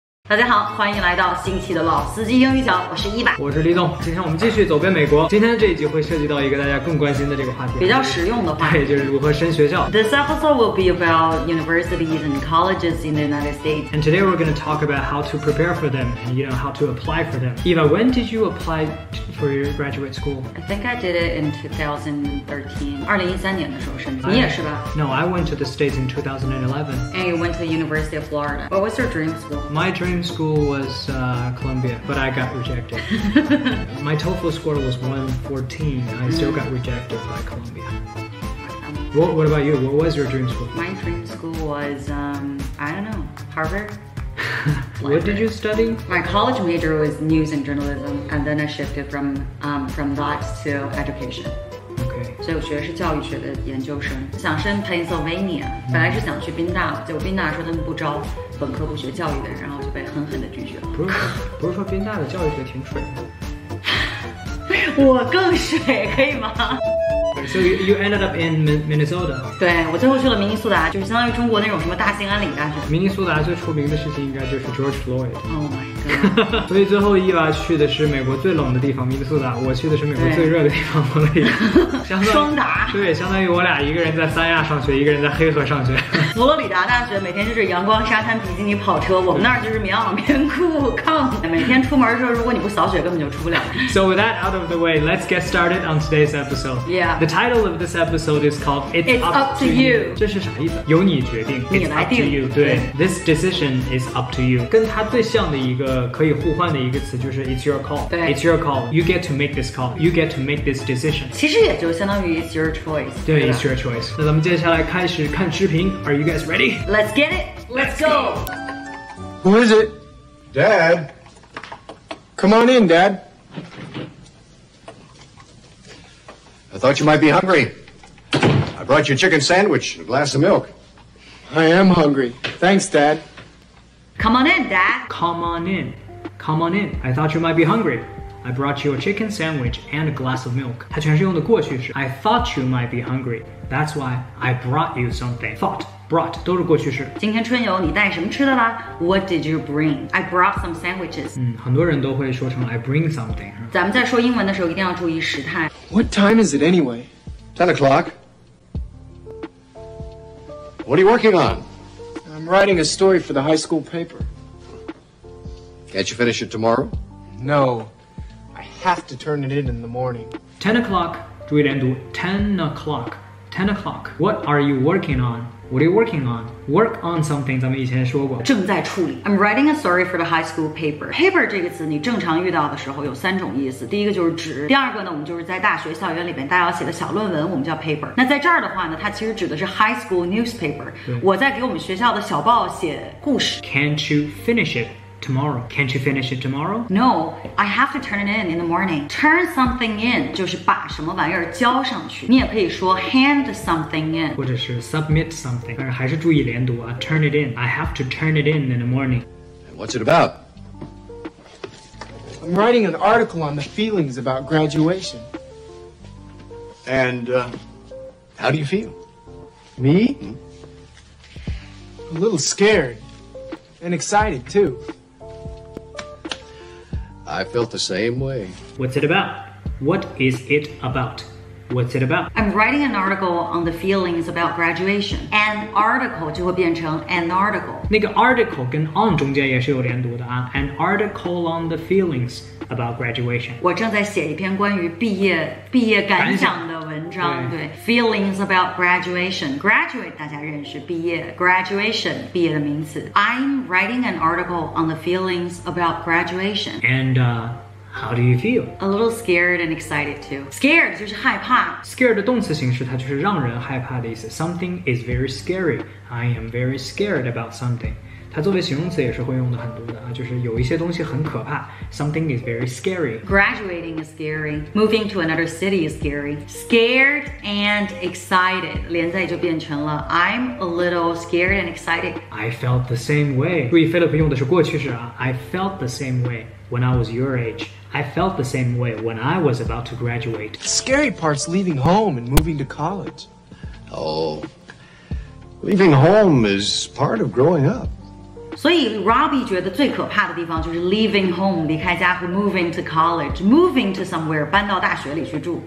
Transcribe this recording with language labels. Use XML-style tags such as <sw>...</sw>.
<zh>大家好，欢迎来到新期的老司机英语角，我是100，我是李总。今天我们继续走遍美国。今天这一集会涉及到一个大家更关心的这个话题，比较实用的话题，对，就是如何升学校。</zh> <en>This episode will be about universities and colleges in the United States. And today we're going to talk about how to prepare for them and how to apply for them. Eva, when did you apply for your graduate school? I think I did it in 2013.</en> <zh>2013年的时候申请，你也是吧</zh> <en>？No, I went to the States in 2011. And you went to the University of Florida. What was your dream school? My dream school was Columbia, but I got rejected. My TOEFL score was 114. I still got rejected by Columbia. What about you? What was your dream school? My dream school was, I don't know, Harvard. What did you study? My college major was news and journalism, and then I shifted from that to education. Okay.</en> <zh>所以我学的是教育学的研究生，想升 Pennsylvania， 本来是想去宾大，结果宾大说他们不招本科不学教育的人，然后就被狠狠的拒绝了。不是说宾大的教育学挺水的。我更水，可以吗？</zh> <en>So you ended up in Minnesota.</en> <zh>对，我最后去了明尼苏达，就是相当于中国那种什么大兴安岭大学。明尼苏达最出名的事情应该就是 George Floyd.</zh> <en>Oh my god.</en> <zh>所以最后Eva去的是美国最冷的地方明尼苏达，我去的是美国最热的地方佛罗里达。双打。对，相当于我俩一个人在三亚上学，一个人在黑河上学。佛罗里达大学每天就是阳光沙滩比基尼跑车，我们那儿就是棉袄棉裤抗。每天出门的时候，如果你不扫雪，根本就出不了。</zh> <en>So with that out of the way, let's get started on today's episode. Yeah. The title of this episode is called "It's Up to You."</en> <zh>这是啥意思？由你决定。你来定。</zh> <en>It's up to you. 对 ，This decision is up to you.</en> <zh>跟它最像的一个可以互换的一个词就是</zh> <en>"It's your call."</en> <zh>对</zh> <en>，It's your call. You get to make this call. You get to make this decision.</en> <zh>其实也就相当于</zh> <en>It's your choice. 对 ，It's your choice.</en> <zh>那咱们接下来开始看视频。</zh> <en>Are you guys ready? Let's get it. Let's go. Who is it? Dad? Come on in, Dad. I thought you might be hungry. I brought you a chicken sandwich and a glass of milk. I am hungry. Thanks, Dad. Come on in, Dad. Come on in. Come on in. I thought you might be hungry. I brought you a chicken sandwich and a glass of milk.</en> <zh>它全是用的过去式。</zh> <en>I thought you might be hungry. That's why I brought you something.</en> <zh>Thought, brought 都是过去式。今天春游你带什么吃的啦 ？</zh> <en>What did you bring? I brought some sandwiches.</en> <zh>很多人都会说成</zh> <en>I bring something.</en> <zh>咱们在说英文的时候一定要注意时态。</zh> <en>What time is it anyway? 10 o'clock. What are you working on? I'm writing a story for the high school paper. Can't you finish it tomorrow? No. I have to turn it in the morning. 10 o'clock.</en> <zh>注意连读</zh> <en>10 o'clock. 10 o'clock. What are you working on? What are you working on? Work on something</en> <zh>咱们以前说过。正在处理。</zh> <en>I'm writing a story for the high school paper.</en> <zh>Paper 这个词你正常遇到的时候有3种意思，第一个就是纸，第二个呢我们就是在大学校园里边大家要写的小论文，我们叫 paper。那在这儿的话呢，它其实指的是</zh> <en>high school newspaper。</en> <zh>我在给我们学校的小报写故事。</zh> <en>Can't you finish it tomorrow? Can't you finish it tomorrow? No, I have to turn it in the morning. Turn something in</en> <zh>就是把什么玩意儿交上去。你也可以说</zh> <en>hand something in，</en> <zh>或者是</zh> <en>submit something，</en> <zh>但是还是注意连读啊。</zh> <en>Turn it in. I have to turn it in the morning. And what's it about? I'm writing an article on the feelings about graduation. And how do you feel? Me? A little scared. And excited, too. I felt the same way. What's it about? What is it about? What's it about? I'm writing an article on the feelings about graduation. An article</en> <zh>就会变成</zh> <en>an article。</en> <zh>那个 article 跟 on 中间也是有连读的啊。</zh> <en>An article on the feelings about graduation.</en> <zh>我正在写一篇关于毕业感想的文章。对 ，</zh> <en>feelings about graduation.</en> <zh>Graduate 大家认识，毕业 graduation 毕业的名词。</zh> <en>I'm writing an article on the feelings about graduation. And how do you feel? A little scared and excited too.</en> <zh>Scared 就是害怕。 Scared 的动词形式它就是让人害怕的意思。</zh> <en>Something is very scary. I am very scared about something.</en> <zh>它作为形容词也是会用的很多的啊，就是有一些东西很可怕。</zh> <en>Something is very scary. Graduating is scary. Moving to another city is scary. Scared and excited</en> <zh>连在就变成了</zh> <en>I'm a little scared and excited. I felt the same way.</en> <zh>注意 Philip 用的是过去式啊。</zh> <en>I felt the same way when I was your age. I felt the same way when I was about to graduate. The scary part's leaving home and moving to college. Oh, leaving home is part of growing up.</en> <zh>所以 Robbie 觉得最可怕的地方就是</zh> <en>leaving home</en> <zh>离开家和</zh> <en>moving to college moving to somewhere</en> <zh>搬到大学里去住。</zh>